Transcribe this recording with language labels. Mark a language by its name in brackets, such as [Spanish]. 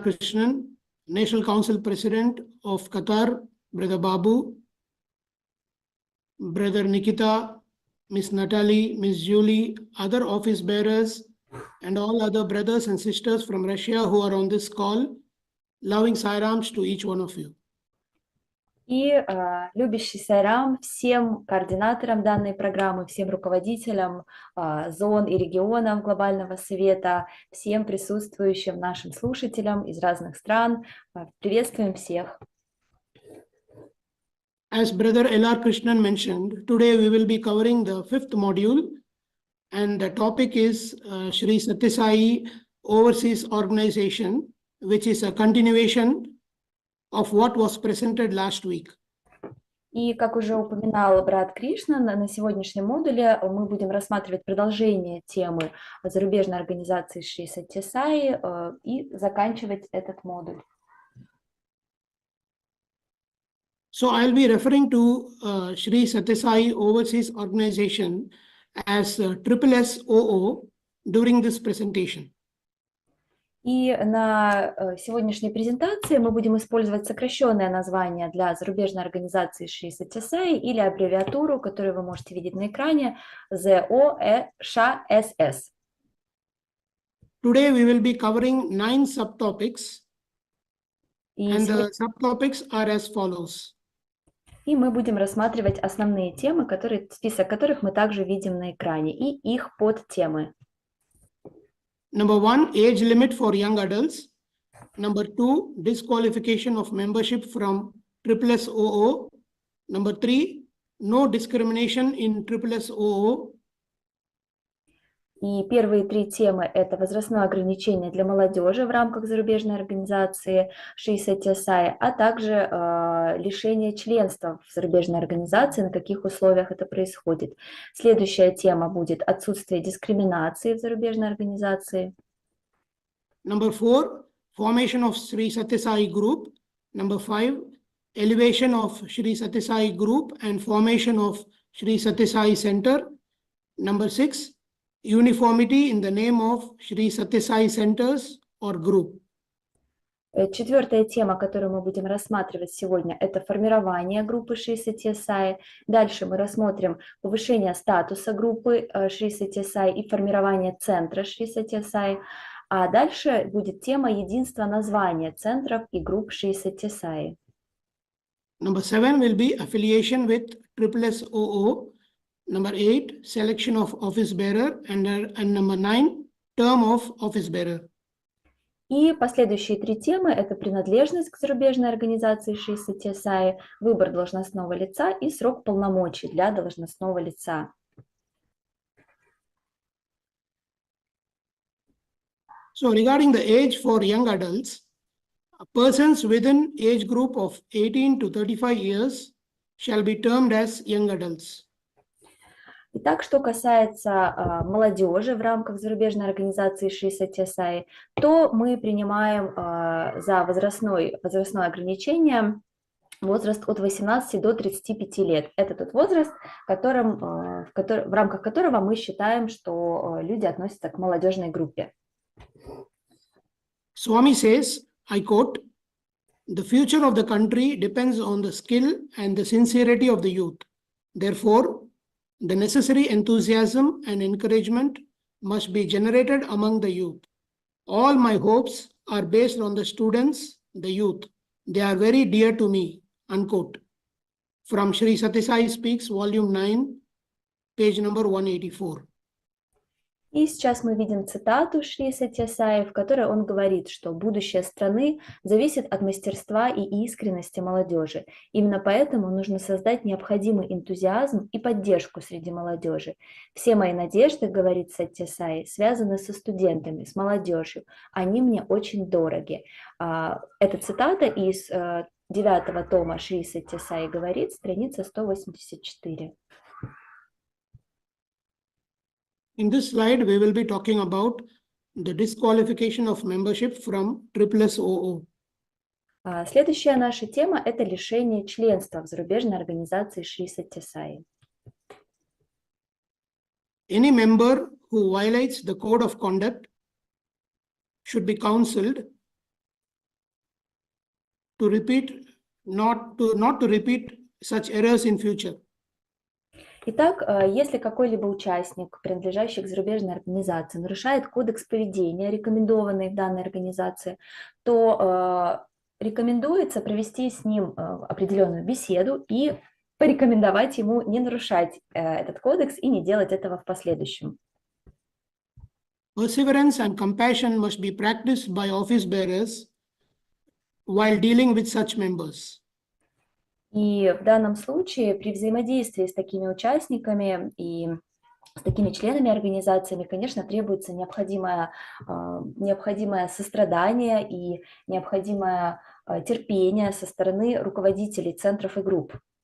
[English] Krishnan, National Council President of Qatar, Brother Babu, Brother Nikita, Miss Natalie, Miss Julie, other office bearers, and all other brothers and sisters from Russia who are on this call, loving Sairams to each one of you. [Russian] И любящий Сайрам всем координаторам данной программы, всем руководителям зон и регионов Глобального Совета, всем присутствующим нашим слушателям из разных стран. Приветствуем всех. [English] As Brother L.R. Krishnan mentioned, today we will be covering the 5th module, and the topic is Shri Satya Sai Overseas Organization, which is a continuation of what was presented last week. [Russian] И, как уже упоминал брат Кришна, на сегодняшнем модуле мы будем рассматривать продолжение темы зарубежной организации Шри Сатья Саи и заканчивать этот модуль. [English] So I'll be referring to Shri Satya Sai Overseas Organization as SSSOO during this presentation. [Russian] И на сегодняшней презентации мы будем использовать сокращенное название для зарубежной организации Шри Сатья Саи или аббревиатуру, которую вы можете видеть на экране, ЗОШСС. [English] Today we will be covering 9 subtopics, and the subtopics are as follows. [Russian] И мы будем рассматривать основные темы, список которых мы также видим на экране, и их подтемы. [English] Number 1, age limit for young adults. Number 2, disqualification of membership from SSSOO. Number 3, no discrimination in SSSOO. [Russian] И первые 3 темы – это возрастное ограничение для молодежи в рамках зарубежной организации Шри Сатья Саи, а также лишение членства в зарубежной организации, на каких условиях это происходит. Следующая тема будет отсутствие дискриминации в зарубежной организации. [English] Number 4, formation of Shri Satya Sai group. Number 5, elevation of Shri Satya Sai group and formation of Shri Satya Sai center. Number 6, uniformity in the name of Shri Satya Sai centers or group. [Russian] Четвертая тема, которую мы будем рассматривать сегодня, это формирование группы Шри Сатья Саи. Дальше мы рассмотрим повышение статуса группы Шри Сатья Саи и формирование центра Шри Сатья Саи. А дальше будет тема единства названия центров и групп Шри Сатья Саи. [English] Number 7 will be affiliation with SSSOO. Number 8, selection of office bearer, and number 9, term of office bearer. [Russian] И последующие 3 темы – это принадлежность к зарубежной организации Шри Сатья Саи, выбор должностного лица и срок полномочий для должностного лица. [English] So regarding the age for young adults, persons within age group of 18 to 35 years shall be termed as young adults. [Russian] Итак, что касается молодежи в рамках зарубежной организации Шри Сатья Саи, то мы принимаем за возрастное ограничение возраст от 18 до 35 лет. Это тот возраст, в рамках которого мы считаем, что люди относятся к молодежной группе. [English] Swami says, I quote, "The future of the country depends on the skill and the sincerity of the youth. Therefore, the necessary enthusiasm and encouragement must be generated among the youth. All my hopes are based on the students, the youth. They are very dear to me," unquote. From Shri Satya Sai Speaks, Volume 9, page number 184. [Russian] И сейчас мы видим цитату Шри Сатья Саи, в которой он говорит, что будущее страны зависит от мастерства и искренности молодежи. Именно поэтому нужно создать необходимый энтузиазм и поддержку среди молодежи. Все мои надежды, говорит Сатья Саи, связаны со студентами, с молодежью. Они мне очень дороги. Это цитата из 9-го тома Шри Сатья Саи говорит, страница 184. [English] In this slide, we will be talking about the disqualification of membership from SSSOO. [Russian] Следующая наша тема – это лишение членства в зарубежной организации Шри Сатья Саи. [English] Any member who violates the code of conduct should be counseled to not to repeat such errors in future. [Russian] Итак, если какой-либо участник, принадлежащий к зарубежной организации, нарушает кодекс поведения, рекомендованный в данной организации, то рекомендуется провести с ним определенную беседу и порекомендовать ему не нарушать этот кодекс и не делать этого в последующем. [English] Perseverance and compassion must be practiced by office bearers while dealing with such members. [Russian] И в данном случае при взаимодействии с такими участниками и с такими членами организациями, конечно, требуется необходимое сострадание и необходимое терпение со стороны руководителей центров и групп.